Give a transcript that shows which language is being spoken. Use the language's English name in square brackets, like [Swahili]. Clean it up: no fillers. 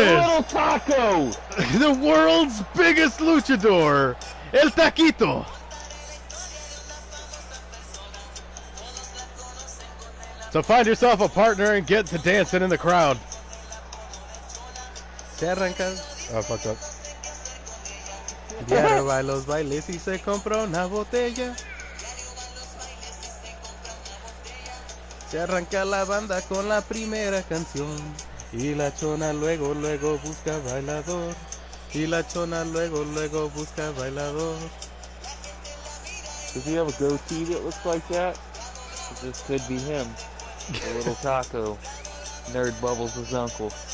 [English] Little Taco, the world's biggest luchador, El Taquito. So find yourself a partner and get to dancing in the crowd. [Spanish] Se arranca. [English] Oh, fucked up. [Spanish] Diario va a los bailes y se compra una botella. Se arranca la banda con la primera canción. Y la chona luego, luego busca bailador. Y la chona luego, luego busca bailador. [English] does he have a goatee that looks like that? This could be him. The Little Taco. Nerd Bubbles' uncle.